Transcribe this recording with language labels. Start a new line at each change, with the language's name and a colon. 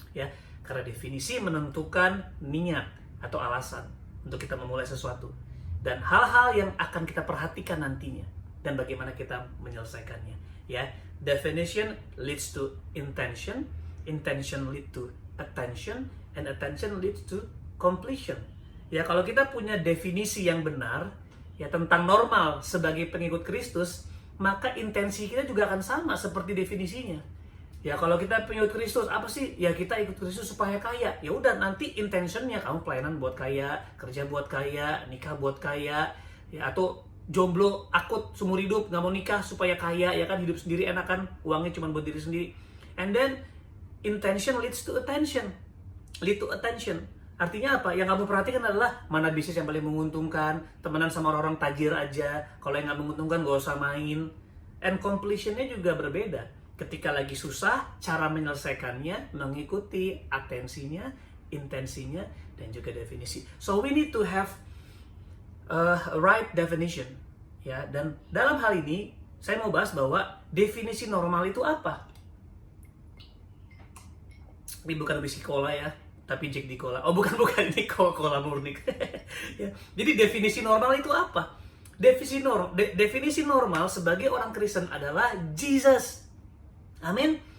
Indonesian: Ya, karena definisi menentukan niat atau alasan untuk kita memulai sesuatu dan hal-hal yang akan kita perhatikan nantinya dan bagaimana kita menyelesaikannya.
English: Ya, definition leads to intention, intention lead to attention, and attention leads to completion.
Indonesian: Ya, kalau kita punya definisi yang benar ya tentang normal sebagai pengikut Kristus, maka intensi kita juga akan sama seperti definisinya. Ya, kalau kita pengikut Kristus, apa sih? Ya, kita ikut Kristus supaya kaya. Ya udah, nanti intentionnya kamu pelayanan buat kaya, kerja buat kaya, nikah buat kaya, ya, atau jomblo akut seumur hidup nggak mau nikah supaya kaya, ya kan, hidup sendiri enak kan, uangnya cuma buat diri sendiri.
English: And then intention leads to attention, lead to attention.
Indonesian: Artinya apa? Yang kamu perhatikan adalah mana bisnis yang paling menguntungkan, temenan sama orang-orang tajir aja. Kalau yang nggak menguntungkan gak usah main. And completionnya juga berbeda. Ketika lagi susah, cara menyelesaikannya mengikuti atensinya, intensinya, dan juga definisi.
English: So we need to have a right definition.
Indonesian: Ya, dan dalam hal ini saya mau bahas bahwa definisi normal itu apa. Ini bukan whisky cola ya, tapi Jack di Cola. Oh bukan, ini Coca-Cola murni. Ya. Jadi definisi normal itu apa? Definisi normal sebagai orang Kristen adalah Jesus. Amin.